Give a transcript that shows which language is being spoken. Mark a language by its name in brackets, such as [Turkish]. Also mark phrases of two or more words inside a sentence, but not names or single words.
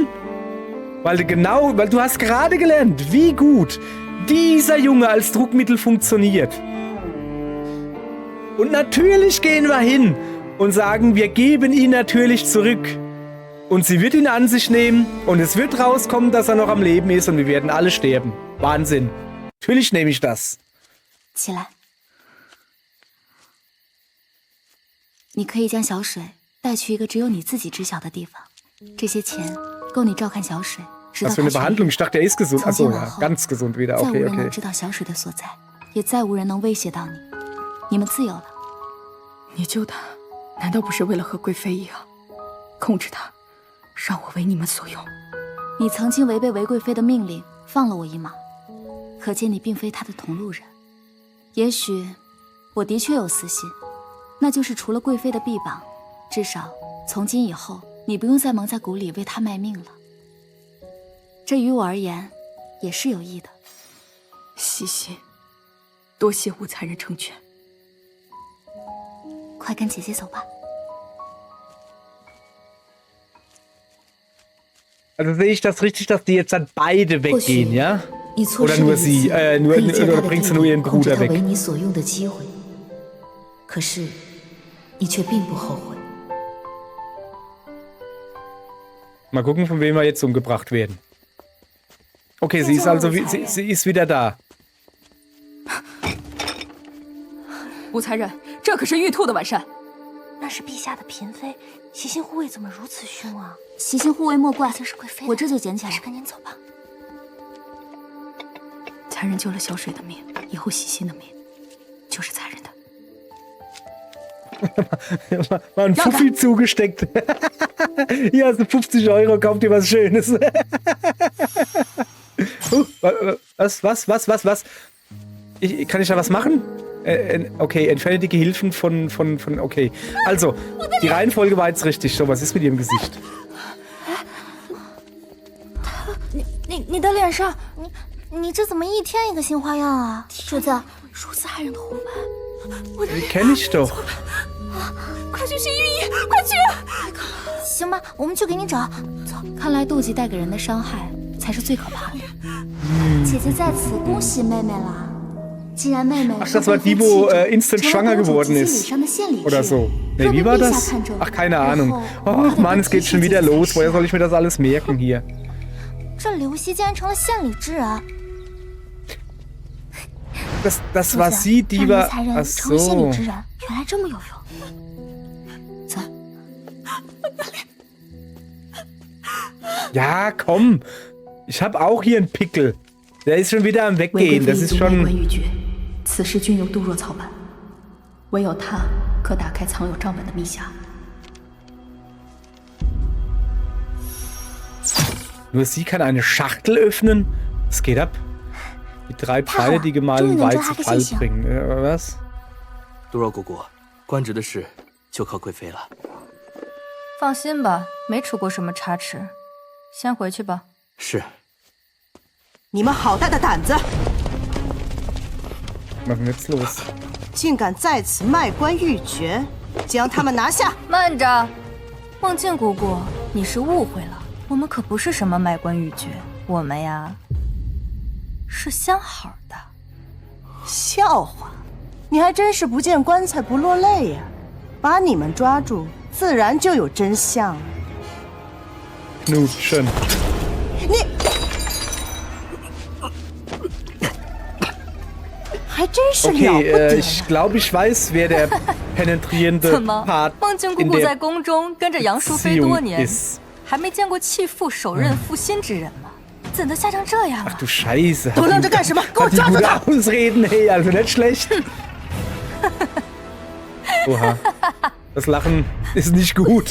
[German] Weil du hast gerade gelernt, wie gut dieser Junge als Druckmittel funktioniert. Und natürlich gehen wir hin und sagen, wir geben ihn natürlich zurück. Und sie wird ihn an sich nehmen und es wird rauskommen, dass er noch am Leben ist und wir werden alle sterben. Wahnsinn. Natürlich nehme ich das. [Chinese] 起来，你可以将小水带去一个只有你自己知晓的地方。这些钱够你照看小水，直到 [German] Was [Chinese] 他 [German] für eine [Chinese] 痊愈。 [German] Behandlung? Ich dachte, er ist gesund. [Chinese] 从今 [German] Achso, [Chinese] 往 [German] ja, [Chinese] 后， [German] ganz gesund wieder. [Chinese] 再无 [German] Okay, [Chinese] 人能 [German] okay. [Chinese] 知道小水的所在，也再无人能威胁到你。你们自由了。你救她，难道不是为了和贵妃一样，控制她，让我为你们所用？你曾经违背韦贵妃的命令，放了我一马，可见你并非她的同路人。也许我的确有私心，那就是除了贵妃的臂膀，至少从今以后，你不用再蒙在鼓里为她卖命了。这于我而言，也是有益的。西西，多谢武才人成全。快跟姐姐走吧。 [German] Also sehe ich das richtig, dass die jetzt dann beide weggehen, ja? [Chinese] 你错 [German] Oder [Chinese] 失 [German] nur [Chinese] 了 [German] sie, [Chinese] 一次可以借他 [German] oder [Chinese] 的 [German] bringst [Chinese] 弟 [German] du nur [Chinese] 弟 [German] ihren [Chinese] 控制 [German] Bruder [Chinese] 他为 [German] weg? [Chinese] 你所用的机会，可是你却并不后悔。 [German] Mal gucken, von wem wir jetzt umgebracht werden. Okay, sie ist also, sie ist wieder da. [Chinese] 武才人，这可是玉兔的晚膳。那是陛下的嫔妃，习心护卫怎么如此凶啊？习心护卫莫怪，就是贵妃的，我这就捡起来。还是赶紧走吧。才人救了小水的命，以后习心的命就是才人的。 [German] Mal ein Fuffi zugesteckt. Hier hast du 50 €, kauf dir was Schönes. Was? Kann ich da was machen? Okay, entferne die Gehilfen von. Okay. Also, die Reihenfolge war jetzt richtig. So, was ist mit ihrem Gesicht? [Chinese] 你的脸上，你这怎么一天一个新花样啊？主子，如此骇人的红斑， [German] Die kenne ich doch. [Chinese] 快去寻御医，快去！行吧，我们去给你找。走。看来妒忌带给人的伤害才是最可怕的。姐姐在此恭喜妹妹啦！既然妹妹 [German] Ach, das war die, wo instant schwanger geworden ist. Oder so. Ne, wie war das? Ach, keine Ahnung. Ach Mann, es geht schon wieder los. Woher soll ich mir das alles merken hier? [Chinese] 这刘熙竟然成了县里之人。 [German] Das war sie, die war. Ach [Chinese] 成了县里 [German] so. [Chinese] 之人，原来这么有用。走。 [German] Ja, komm. Ich habe auch hier einen Pickel. Der ist schon wieder am Weggehen. Das ist schon. [Chinese] 此事均由杜若操办，唯有他可打开藏有账本的密匣。 [German] Nur sie kann eine Schachtel öffnen. Was geht ab? Die 3 Pfeile, die gemahlenen Wein zu Fall bringen. Was? [Chinese] 杜若姑姑，官职的事就靠贵妃了。放心吧，没出过什么差池。先回去吧。是。你们好大的胆子！ Was ist denn jetzt los? 竟敢在此卖官鬻爵，将他们拿下！慢着，梦境姑姑，你是误会了，我们可不是什么卖官鬻爵，我们呀是相好的。笑话，你还真是不见棺材不落泪呀！把你们抓住，自然就有真相了。 [German] Knutschen. [Chinese] 你。 [German] Okay, ich glaube, ich weiß, wer der penetrierende Part [Chinese] 梦境姑姑在宫中跟着杨淑妃多年，还没见过弃妇手刃负心之人吗？怎的吓成这样啊 Ach du Scheiße. 都愣着干什么？给我抓住他 [German] ！Ausreden, hey, also nicht schlecht. Oha. Das Lachen ist nicht gut.